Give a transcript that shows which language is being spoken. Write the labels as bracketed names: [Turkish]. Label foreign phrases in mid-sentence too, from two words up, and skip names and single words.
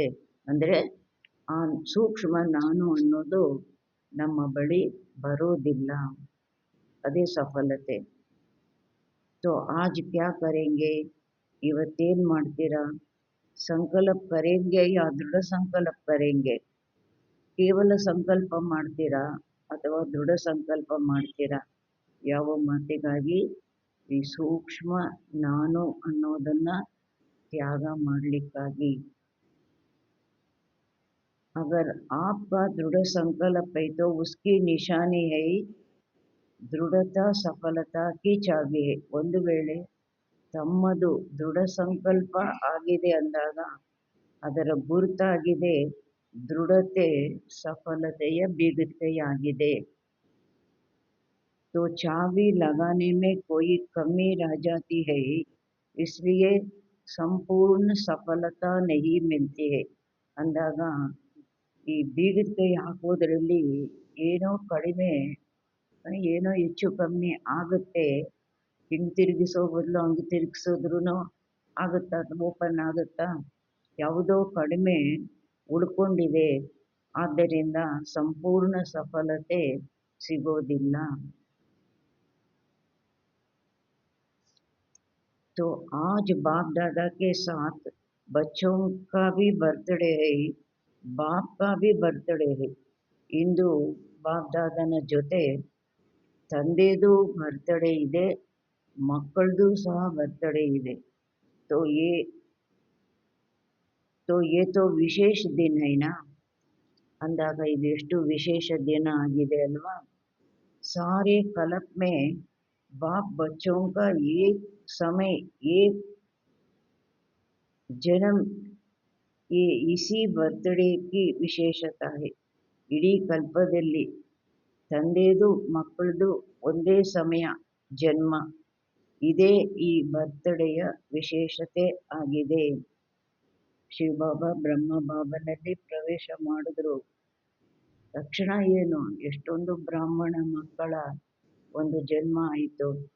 [Kannada] ಅಂದರೆ ಆ ಸೂಕ್ಷ್ಮ ನಾನು ಅನ್ನೋದು ನಮ್ಮ ಬಳಿ ಬರೋದಿಲ್ಲ, ಅದೇ ಸಫಲತೆ. [Hindi] तो आज क्या करेंगे, [Kannada] ಇವತ್ತೇನು ಮಾಡ್ತೀರಾ? [Hindi] संकल्प करेंगे या दृढ़ संकल्प करेंगे, [Kannada] ಕೇವಲ ಸಂಕಲ್ಪ ಮಾಡ್ತೀರಾ ಅಥವಾ ದೃಢ ಸಂಕಲ್ಪ ಮಾಡ್ತೀರಾ? ಯಾವ ಮಾತಿಗಾಗಿ? ಈ ಸೂಕ್ಷ್ಮ ನಾನು ಅನ್ನೋದನ್ನು ತ್ಯಾಗ ಮಾಡಲಿಕ್ಕಾಗಿ. [Hindi] अगर आपका दृढ़ संकल्प है तो उसकी निशानी है दृढ़ता सफलता की चाबी है. [Kannada] ಒಂದು ವೇಳೆ ತಮ್ಮದು ದೃಢ ಸಂಕಲ್ಪ ಆಗಿದೆ ಅಂದಾಗ ಅದರ ಗುರುತಾಗಿದೆ ದೃಢತೆ ಸಫಲತೆಯ ಬೀಗದ ಕೈಯಾಗಿದೆ. [Hindi] तो चाबी लगाने में कोई कमी रह जाती है, इसलिए संपूर्ण सफलता नहीं मिलती है [Kannada] ಅಂದಾಗ ಈ ಬೀಗದ ಕೈ ಹಾಕೋದ್ರಲ್ಲಿ ಏನೋ ಕಡಿಮೆ, ಏನೋ ಹೆಚ್ಚು ಕಮ್ಮಿ ಆಗುತ್ತೆ. ಹಿಂಗೆ ತಿರುಗಿಸೋ ಬದಲು ಹಂಗೆ ತಿರುಗಿಸಿದ್ರೂ ಆಗುತ್ತಾ, ಓಪನ್ ಆಗುತ್ತಾ? ಯಾವುದೋ ಕಡಿಮೆ ಉಳ್ಕೊಂಡಿದೆ, ಆದ್ದರಿಂದ ಸಂಪೂರ್ಣ ಸಫಲತೆ ಸಿಗೋದಿಲ್ಲ. [Hindi] तो आज बाप दादा के साथ बच्चों का भी बर्थडे है, बाप का भी बर्थडे है. [Kannada] ಇಂದು ಬಾಪ್ ದಾದನ ಜೊತೆ ತಂದೆದು ಬರ್ತಡೇ ಇದೆ, ಮಕ್ಕಳದು ಸಹ ಬರ್ತಡೇ ಇದೆ. [Hindi] तो ये तो विशेष दिन है [Kannada] ಅಂದಾಗ ಇದು ಎಷ್ಟು ವಿಶೇಷ ದಿನ ಆಗಿದೆ ಅಲ್ವಾ? [Hindi] सारे कल्प में बाप बच्चों का एक समय एक जन्म, ये इसी बर्थडे की विशेषता है. [Kannada] ಇಡೀ ಕಲ್ಪದಲ್ಲಿ ತಂದೆದು ಮಕ್ಕಳದು ಒಂದೇ ಸಮಯ ಜನ್ಮ. ಇದೇ ಈ ಬರ್ತ್ಡೇಯ ವಿಶೇಷತೆ ಆಗಿದೆ. ಶಿವಬಾಬಾ ಬ್ರಹ್ಮ ಬಾಬನಲ್ಲಿ ಪ್ರವೇಶ ಮಾಡಿದ್ರು. ತಕ್ಷಣ ಏನು ಎಷ್ಟೊಂದು ಬ್ರಾಹ್ಮಣ ಮಕ್ಕಳ ಒಂದು ಜನ್ಮ ಆಯಿತು.